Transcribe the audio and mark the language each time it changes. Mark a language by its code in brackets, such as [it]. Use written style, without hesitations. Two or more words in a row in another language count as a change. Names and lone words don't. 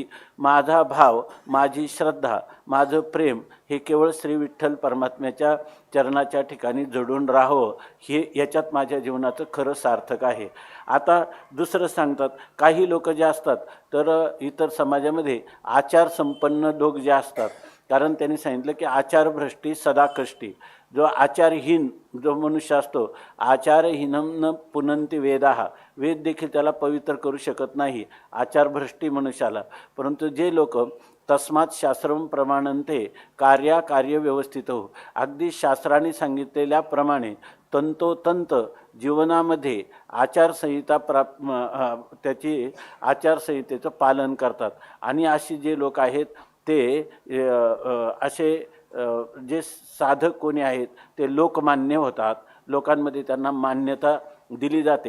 [mr] माझा भाव, माझी श्रद्धा, माझं प्रेम हे केवळ श्री विठ्ठल परमात्म्याच्या चरणाच्या ठिकाणी जडून राहो, हे याच्यात माझ्या जीवनाचं खरं सार्थक आहे. आता दुसरं सांगतात, काही लोक जे असतात तर इतर समाजामध्ये आचारसंपन्न लोक जे असतात, कारण त्यांनी सांगितलं की आचारभ्रष्टी सदा कष्टी. जो आचारहीन जो मनुष्य असतो, [sa] आचारहीनम न पुनंती वेदाः, [mr] वेद देखील त्याला पवित्र करू शकत नाही आचारभ्रष्टी मनुष्याला. परंतु जे लोक [sa] तस्मात् शास्त्रम प्रमाणन्ते कार्य व्यवस्थित हो, [mr] अगदी शास्त्राने सांगितलेल्याप्रमाणे तंतोतंत जीवनामध्ये आचारसंहिता त्याची आचारसंहितेचं पालन करतात. आणि अशी जे लोक आहेत ते असे जे साधक कोणी आहेत ते लोकमान्य होतात, लोकांमध्ये त्यांना मान्यता दिली जाते.